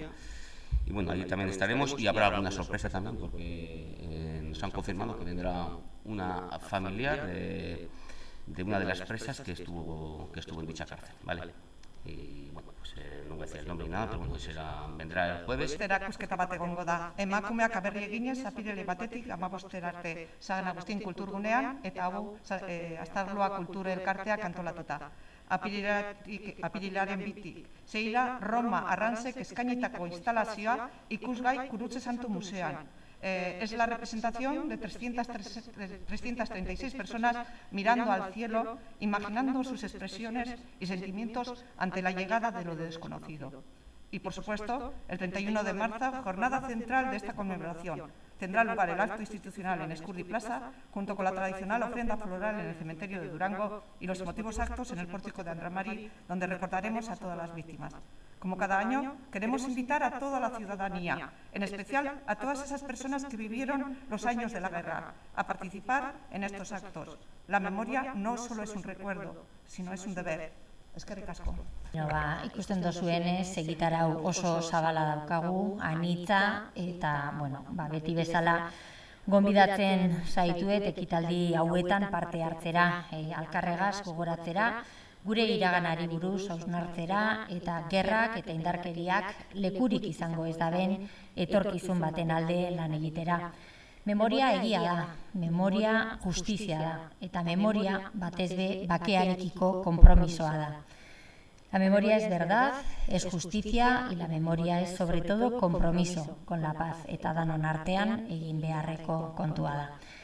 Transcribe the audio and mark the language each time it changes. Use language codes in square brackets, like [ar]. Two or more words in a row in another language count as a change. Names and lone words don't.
[es] Y bueno, allí también estaremos y habrá alguna sorpresa también, porque nos han confirmado que vendrá una familiar de una de las presas que estuvo en dicha cárcel, ¿vale? Y bueno, pues no voy a decir el nombre ni nada, pero bueno, vendrá el jueves. [eu] Erakusketa bat egongo da. Emakumeak aberri eginez, apirile batetik 15 arte San Agustin kulturgunean, eta hau Astarloa kultur elkarteak antolatuta. Apirilaren 2 zeira Roma Arrantzek eskainitako instalazioa ikusgai Gurutze Santu Museoan. [es] Es la representación de 336 personas mirando al cielo, imaginando sus expresiones y sentimientos ante la llegada de lo desconocido. Y, por supuesto, el 31 de marzo, jornada central de esta conmemoración. Tendrá lugar el acto institucional en Escurdi Plaza, junto con la tradicional ofrenda floral en el cementerio de Durango y los emotivos actos en el pórtico de Andramari, donde recordaremos a todas las víctimas. Como cada año, queremos invitar a toda la ciudadanía, en especial a todas esas personas que vivieron los años de la guerra, a participar en estos actos. La memoria no solo es un recuerdo, sino es un deber. [eu] Eskerrik asko. Ikusten dozuenez, egitarau oso zabala daukagu, anitza, eta, beti bezala, gonbidatzen zaituet ekitaldi hauetan parte hartzera, alkarregaz gogoratzera, gure iraganari buruz hausnartzera eta gerrak eta indarkeriak lekurik izango ez daben etorkizun baten alde lan egitera. Memoria egia da, memoria justizia da, eta memoria batez be bakearekiko konpromisoa da. [es] La memoria es verdad, es justicia, y la memoria es sobre todo compromiso con la paz, [eu] eta danon artean egin beharreko kontua da.